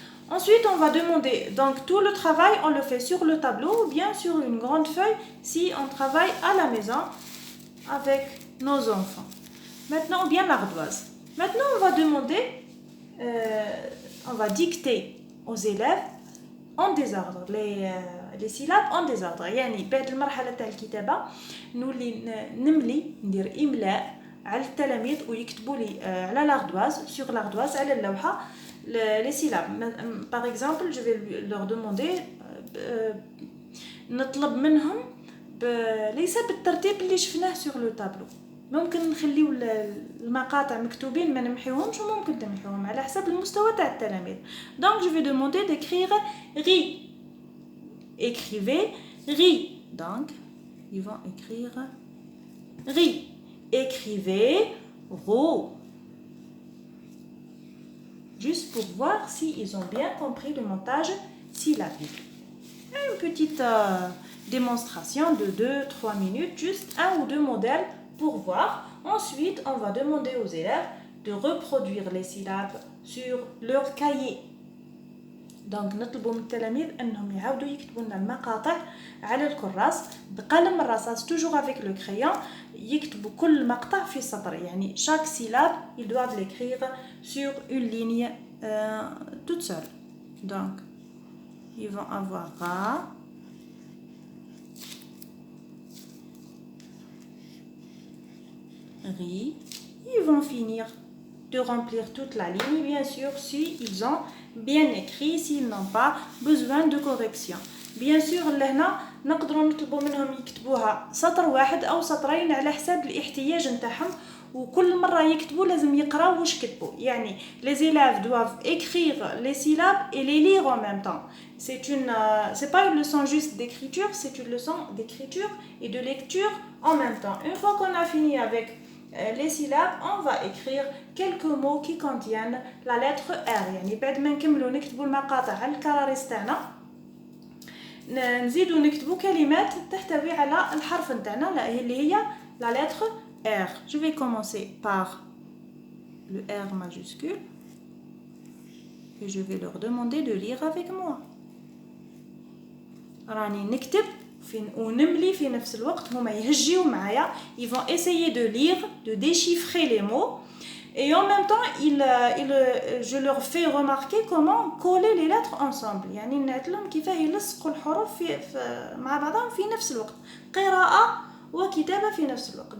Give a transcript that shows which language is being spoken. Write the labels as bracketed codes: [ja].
[fr] Ensuite, on va demander, donc tout le travail, on le fait sur le tableau ou bien sur une grande feuille si on travaille à la maison avec nos enfants. Maintenant, ou bien l'ardoise. Maintenant, on va demander, on va dicter aux élèves en désordre, les syllabes en désordre. [ar] يعني بعد المرحلة تاع الكتابة نولي نملي ندير إملاء على التلاميذ ويكتبوا لي على [fr] l'ardoise, sur l'ardoise [ar] على اللوحة [fr] les syllabes. Par exemple, je vais leur demander [ar] نطلب منهم ليس بالترتيب اللي شفناه [fr] sur le tableau. [ar] ممكن نخليو المقاطع مكتوبين ما نمحيوهمش وممكن تمحيوهم على حسب المستوى تاع التلاميذ. [fr] Donc je vais demander d'écrire ri. Écrivez ri. Donc ils vont écrire ri. Écrivez ro. Juste pour voir s'ils ont bien compris le montage syllabique. Une petite démonstration de 2-3 minutes, juste un ou deux modèles pour voir. Ensuite, on va demander aux élèves de reproduire les syllabes sur leur cahier. [ar] Donc, نطلبوا من التلاميذ أنهم يعاودوا يكتبوا لنا المقاطع على الكراس بقلم الرصاص [fr] toujours avec le crayon. [ar] يكتبوا كل مقطع في سطر يعني [fr] chaque syllabe ils doivent l'écrire sur une ligne toute seule. Donc, ils vont avoir ra, ri. Ils vont finir de remplir toute la ligne, bien sûr, si ils ont bien écrit, s'ils n'ont pas besoin de correction. Bien sûr, [ar] لهنا نقدروا نطلبوا منهم يكتبوها سطر واحد أو سطرين على حساب الاحتياج نتاعهم وكل مرة يكتبوا لازم يقراو واش كتبوا. يعني [fr] les élèves doivent écrire les syllabes et les lire en même temps. C'est pas une leçon juste d'écriture, c'est une leçon d'écriture et de lecture en même temps. Une fois qu'on a fini avec les syllabes, on va écrire quelques mots qui contiennent la lettre R. [ar] يعني بعد ما نكملوا نكتبوا المقاطع على الكراريس تاعنا نزيدوا نكتبوا كلمات تحتوي على الحرف نتاعنا اللي هي [fr] la lettre R. Je vais commencer par le R majuscule et je vais leur demander de lire avec moi. [ar] راني نكتب ونملي في نفس الوقت هما يهجيو معايا. [fr] Ils vont essayer de lire, de déchiffrer les mots et en même temps je leur fais remarquer comment coller les lettres ensemble. [ar] يعني نعتلهم كيفاه يلصقوا الحروف مع بعضهم في نفس الوقت. قراءة وكتابة في نفس الوقت.